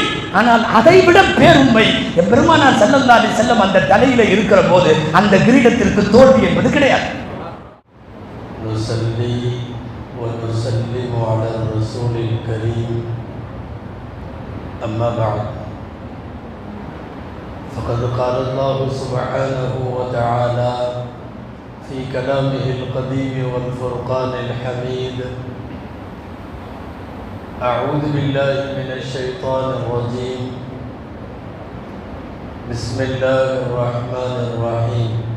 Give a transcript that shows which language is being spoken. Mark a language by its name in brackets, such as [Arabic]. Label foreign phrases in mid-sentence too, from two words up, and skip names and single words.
[Tamil] ஆனால் அதைவிட பேருண்மை என் பெருமானார் [Arabic] صلى الله عليه وسلم [Tamil] அந்த தலையில இருக்கிற போது அந்த கிரீடத்திற்கு தோல்வி என்பது கிடையாது. [Arabic] نصلي ونسلم على رسوله الكريم. أما بعد. فقد قال الله سبحانه وتعالى في كلامه القديم والفرقان الحميد: أعوذ بالله من الشيطان الرجيم. بسم الله الرحمن الرحيم.